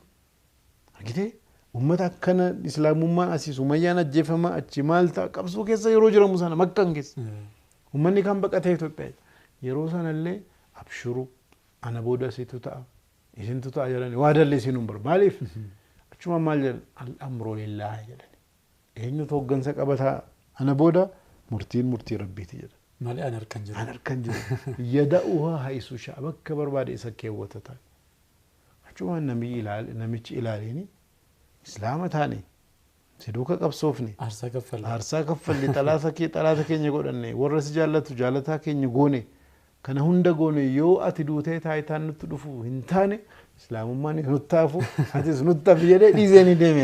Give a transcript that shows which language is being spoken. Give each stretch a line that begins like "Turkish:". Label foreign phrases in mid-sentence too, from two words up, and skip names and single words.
Oromo: Argitee ummata akkana Islaamummaan asii Sumayyaan ajjeefamaa achi maal ta'a qabsoo keessa yeroo jiramu sana Makkaan keessa. Ummanni kan baqatee Itoophiyaa yeroo sanallee abshuru ana booda asiitu ta'a isintu ta'a jedhani waa dallee isin hin bar maaliif achuma maal jedhan
Arabic: الأمر لله
Oromo: jedhani eenyutu hoggansa qabataa ana booda murtiin murtii rabbiiti jedhan malee an harkan jiru an harkan jiru
Arabic: يضعها حيث شاء
Oromo: bakka barbaade isa keewwata ta'a achuma namichi ilaaleeni islaama taane siduuka qabsoofne aarsaa kaffalli xalaata keenya godhanne warra si jaallatu jaalataa keenya goone kana hunda goone yoo ati duutee taayitaan nutti dhufu hin taane islaamummaan nuttaafu atis nuttaaf jedhee dhiisanii deemeen